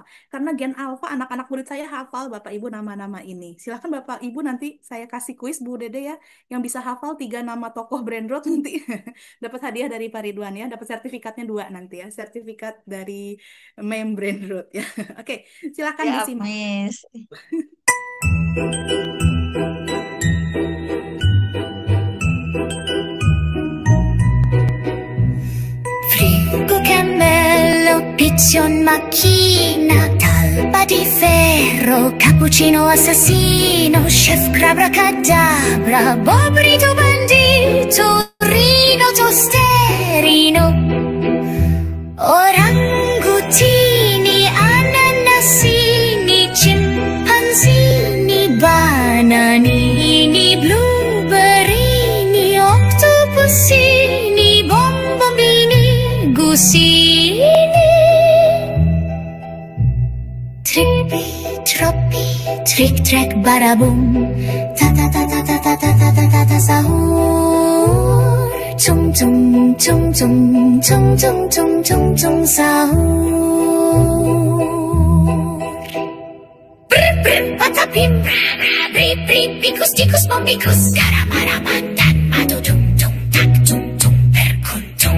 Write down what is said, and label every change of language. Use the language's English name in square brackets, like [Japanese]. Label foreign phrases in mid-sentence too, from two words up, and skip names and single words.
[Indonesian] Karena gen alfa, anak-anak murid saya hafal Bapak Ibu nama-nama ini. Silahkan Bapak Ibu nanti saya kasih kuis Bu Dede ya, yang bisa hafal 3 nama tokoh Brain Rot nanti dapat hadiah dari Pak Ridwan ya, dapat sertifikatnya 2 nanti ya, sertifikat dari meme Brain Rot ya. Oke, silakan Ya, disimak. Miss. [Italian] Frigo, cammello, pizzion, macchina, talpa di ferro, cappuccino assassino, chef crabra cadabra, bobrito bandito, rino tosterino, orangutini, ananasini, scimpanzini, bananini, blueberrini, octopusini, bombombini, gusini. Trippi, troppi, trick, track, baraboom. Ta ta ta ta ta ta ta ta ta ta ta sahur. Tung tung tung tung tung tung tung tung tung sahur. Brr brr patapim, bra bra bri bri bikus tikus bombikus garamara mandan madu tung tung tak tung tung perkuntung.